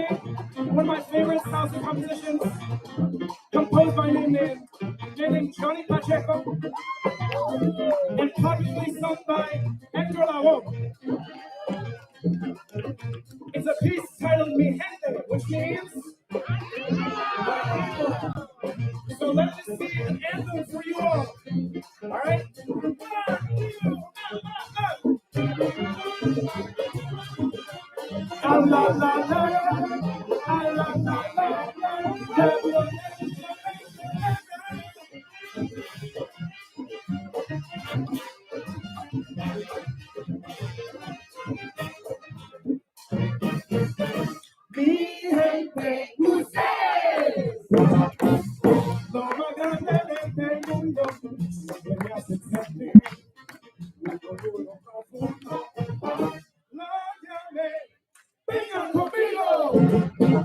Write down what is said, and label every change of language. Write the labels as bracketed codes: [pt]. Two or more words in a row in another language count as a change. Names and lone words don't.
[en] One of my favorite salsa compositions, composed by a man named Johnny Pacheco, and popularly sung by Hector Lavoe. It's a piece titled Mi Gente, which means. So let this be an anthem for you all. All right? La la la la, la la la la. [es] Mi gente, ustedes, lo más grande de este mundo, que me hacen sentir un orgullo profundo. Lo llamé, vengan conmigo.